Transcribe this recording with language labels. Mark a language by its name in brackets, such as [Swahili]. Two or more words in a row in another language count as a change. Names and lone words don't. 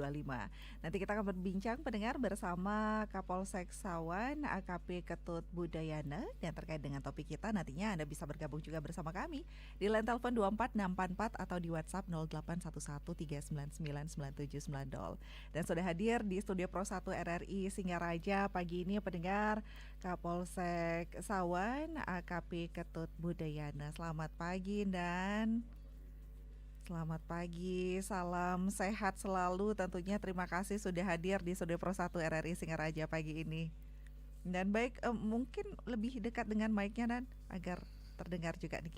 [Indonesian] Nanti kita akan berbincang pendengar bersama Kapolsek Sawan AKP Ketut Budayana dan terkait dengan topik kita nantinya Anda bisa bergabung juga bersama kami di line telepon 24644 atau di WhatsApp 0811399990. Dan sudah hadir di studio Pro 1 RRI Singaraja pagi ini pendengar Kapolsek Sawan AKP Ketut Budayana. Selamat pagi dan selamat pagi, salam sehat selalu tentunya. Terima kasih sudah hadir di studio Pro 1 RRI Singaraja pagi ini. Dan baik, mungkin lebih dekat dengan mic-nya dan agar terdengar juga Niki.